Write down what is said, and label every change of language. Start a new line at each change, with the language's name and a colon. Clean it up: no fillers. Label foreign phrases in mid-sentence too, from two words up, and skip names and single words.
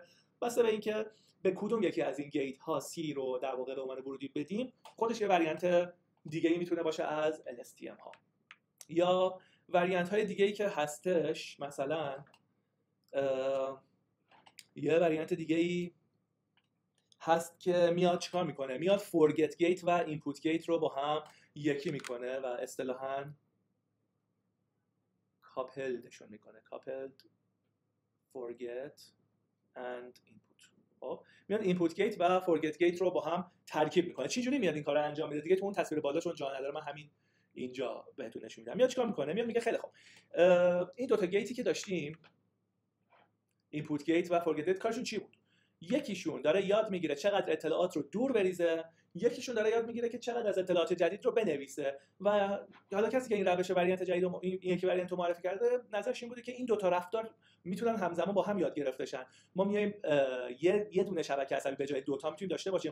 Persian: بسته به اینکه به کدوم یکی از این گیت ها C رو در واقع به عنوان ورودی بدیم، خودش یه وریانت دیگه ای میتونه باشه از LSTM ها. یا وریانت های دیگه ای که هستش، مثلا یه وریانت دیگه ای هست که میاد چیکار میکنه؟ میاد
English: forget gate
Persian: و
English: input gate
Persian: رو با هم یکی میکنه و اصطلاحاً coupled میکنه.
English: coupled forget and input.
Persian: خب میاد
English: input gate
Persian: و
English: forget gate
Persian: رو با هم ترکیب میکنه. چه جوری میاد این کارو انجام میده؟ دیگه تو اون تصویر بالاشون جا نداره، من همین اینجا بهتون نشون میدم. میاد چیکار میکنه؟ میاد میگه خیلی خوب این دو تا گیتی که داشتیم،
English: input gate
Persian: و
English: forget gate،
Persian: کارشون چی بود؟ یکیشون داره یاد میگیره چقدر اطلاعات رو دور بریزه، یکیشون داره یاد میگیره که چقدر از اطلاعات جدید رو بنویسه. و حالا کسی که این روش وریانت جدید رو این یکی وریانت رو معرفی کرده، نظرش این بوده که این دو تا رفتار میتونن همزمان با هم یاد گرفته شن. ما میایم یه دونه شبکه عصبی به جای دو تا میتونیم داشته باشیم.